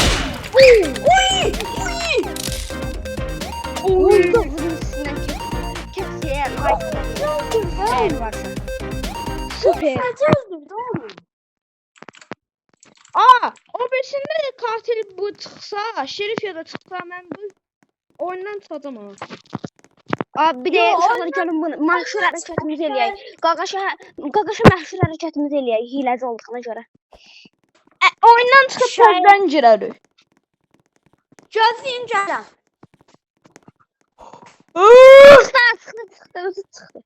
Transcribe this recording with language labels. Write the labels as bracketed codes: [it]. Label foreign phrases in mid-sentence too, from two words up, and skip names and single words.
[tr] Süper. Öldürdü oğlum. O birisinde katil bu çıksa, Şerif ya da çıksa ben bu oyundan çıxacam onu. Abi bir de Yo, [az] uşaqlar gəlin bunu məşhur hərəkətimizi eləyək. Qaqaşa məşhur hərəkətimizi eləyək hiləci olduğuna görə. Oyundan çıxıb təzdən girərik. Gözlüyüm gələm. Çıxdı.